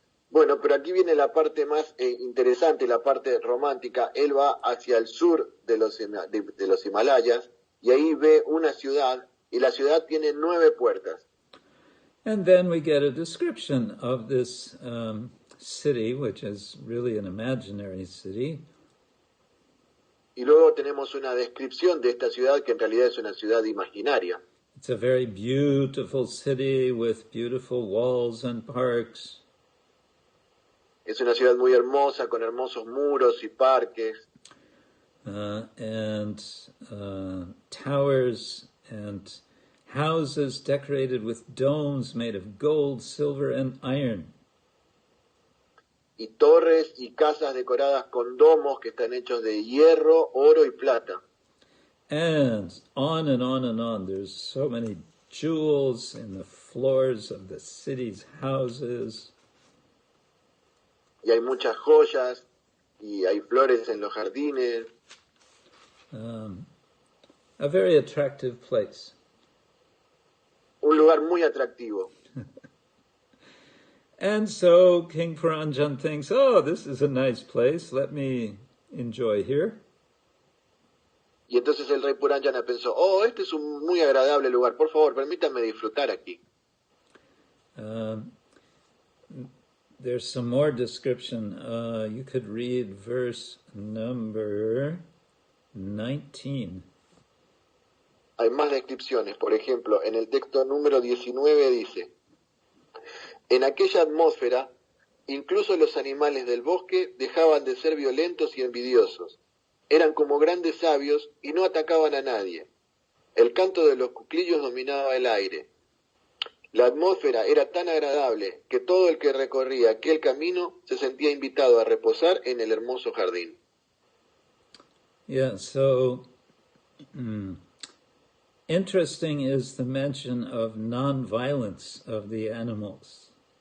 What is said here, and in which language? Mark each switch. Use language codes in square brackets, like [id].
[es] Bueno, pero aquí viene la parte más interesante, la parte romántica. Él va hacia el sur de los Himalayas y ahí ve una ciudad y la ciudad tiene 9 puertas. [en] And then we get a description of this city, which is really an imaginary city. [es] Y luego tenemos una descripción de esta ciudad que en realidad es una ciudad imaginaria. [en] It's a very beautiful city with beautiful walls and parks. [es] Es una ciudad muy hermosa, con hermosos muros y parques. [en] And towers and houses decorated with domes made of gold, silver, and iron. [es] Y torres y casas decoradas con domos que están hechos de hierro, oro y plata. [en] And on and on and on. There's so many jewels in the floors of the city's houses. [es] Y hay muchas joyas, y hay flores en los jardines. [en] A very attractive place. [es] Un lugar muy atractivo. [en] And so King Puranjan thinks, oh, this is a nice place. Let me enjoy here. [es] Y entonces el rey Puranjana pensó, oh, este es un muy agradable lugar. Por favor, permítanme disfrutar aquí. [en] There's some more description. You could read verse number 19. [es] Hay más descripciones. Por ejemplo, en el texto número 19 dice, en aquella atmósfera, incluso los animales del bosque dejaban de ser violentos y envidiosos. Eran como grandes sabios y no atacaban a nadie. El canto de los cuclillos dominaba el aire. La atmósfera era tan agradable que todo el que recorría aquel camino se sentía invitado a reposar en el hermoso jardín. [en] Yeah, so interesting is the mention of non-violence of the animals.